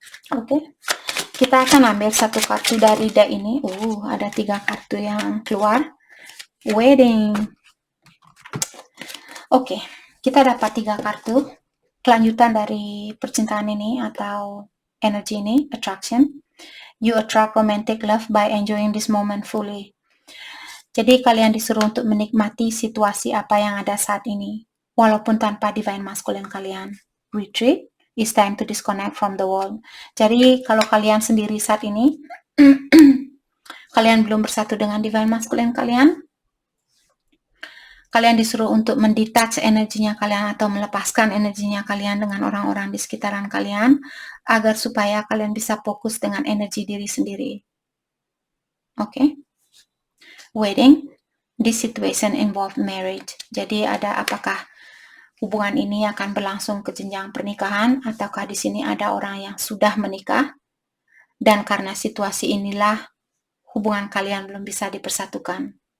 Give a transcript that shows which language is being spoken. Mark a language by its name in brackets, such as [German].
[Indonesian] Oke, kita akan ambil satu kartu dari deck ini. Ada 3 kartu yang keluar. Wedding. Oke, kita dapat 3 kartu. Kelanjutan dari percintaan ini atau energi ini, attraction. [English] You attract romantic love by enjoying this moment fully. [Indonesian] Jadi kalian disuruh untuk menikmati situasi apa yang ada saat ini, walaupun tanpa Divine Masculine kalian. [English] Retreat, it's time to disconnect from the world. [Indonesian] Jadi kalau kalian sendiri saat ini, kalian belum bersatu dengan Divine Masculine kalian, kalian disuruh untuk mendetach energinya kalian atau melepaskan energinya kalian dengan orang-orang di sekitaran kalian, agar supaya kalian bisa fokus dengan energi diri sendiri. Oke? [English] Wedding, this situation involve marriage. [Indonesian] Jadi ada apakah hubungan ini akan berlangsung ke jenjang pernikahan, ataukah di sini ada orang yang sudah menikah dan karena situasi inilah hubungan kalian belum bisa dipersatukan.